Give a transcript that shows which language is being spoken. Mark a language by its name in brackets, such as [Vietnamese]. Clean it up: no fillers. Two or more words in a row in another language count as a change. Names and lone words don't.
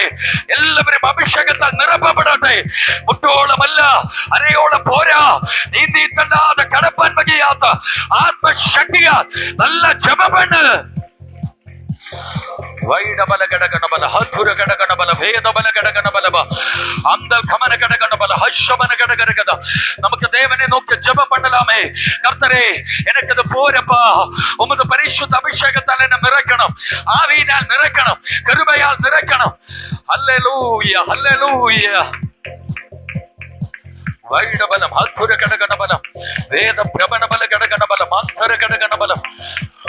[Malayalam] എല്ലാവരും അഭിഷേകത്താൽ നിറപ്പപ്പെടട്ടെ. മുട്ടോളമല്ല അരയോളം പോരാ നീന്തിയിട്ടല്ലാതെ കടപ്പാൻ വകയാത്ത ആത്മശക്തിയാൽ നല്ല ജപപ്പെട്ട് നമുക്ക് ദേവനെ നോക്കി ജപം பண்ணலாமே. [Tamil] கர்த்தரே எனக்கு அது போறப்பா, உமது பரிசுத்த அபிஷேகத்தால் என்ன நிரப்பணும், ஆவியினால் நிரப்பணும், கிருபையால் நிரப்பணும். ஹல்லேலூயா ஹல்லேலூயா. வைடபலம் அத்புத கடகணபலம், வேத பிரபணபல கடகணபலம், அந்தர கடகணபலம்.